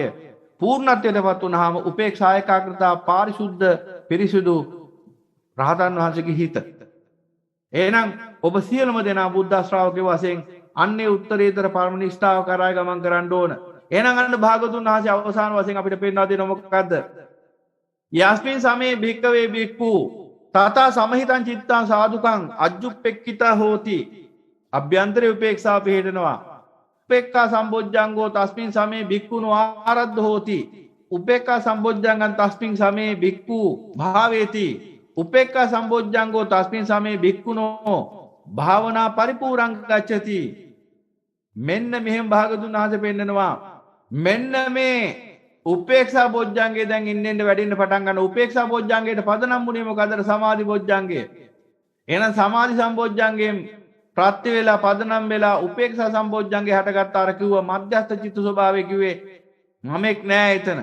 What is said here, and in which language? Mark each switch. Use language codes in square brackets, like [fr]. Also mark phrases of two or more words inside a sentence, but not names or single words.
[si] පූර්ණත්වයටපත් වුණාම උපේක්ෂා ඒකාග්‍රතාව පාරිශුද්ධ පිරිසුදු රහතන් වහන්සේගේ හිත. එහෙනම් ඔබ සියලුම දෙනා බුද්ධ ශ්‍රාවකයෝ වශයෙන් අන්නේ උත්තරීතර පරම නිෂ්ඨාව කරා ගමන් කරන්න ඕන. එහෙනම් අන්න භාගතුන් වහන්සේ අවසාන වශයෙන් අපිට පෙන්වා දෙන මොකක්ද? [pi] යස්මින් සමේ භික්කවේ භික්ඛු තථා සමහිතං චිත්තං සාදුකං අජ්ජුප්පෙක්ඛිතා හෝති. [si] අභ්‍යන්තරේ උපේක්ෂාව පිළිහෙනවා. [pi] උපේක්ඛා සම්බොජ්ජංගෝ තස්මින් සමේ භික්ඛුනෝ ආරද්ධ හෝති. උපේක්ඛා සම්බොජ්ජංගං තස්මින් සමේ භික්ඛු භාවේති. උපේක්ඛා සම්බොජ්ජංගෝ තස්මින් සමේ භික්ඛුනෝ භාවනා පරිපූර්ණං ගච්ඡති. [si] මෙන්න මෙහෙම භාගතුන් වහන්සේ පෙන්නනවා. මෙන්න මේ උපේක්ෂා බොජ්ජංගේ දැන් ඉන්නෙන් වැඩින්න පටන් ගන්න. උපේක්ෂා බොජ්ජංගේට පදනම් වුණේ මොකද? සමාධි බොජ්ජංගේ. එහෙනම් සමාධි සම්බොජ්ජංගයෙන් ප්‍රත්‍ය වේලා පදනම් වෙලා උපේක්ෂා සම්බොජ්ජංගේ හටගත්ත අර කිව්ව මධ්‍යස්ථ චිත්ත ස්වභාවය කිව්වේ මමෙක් නෑ එතන.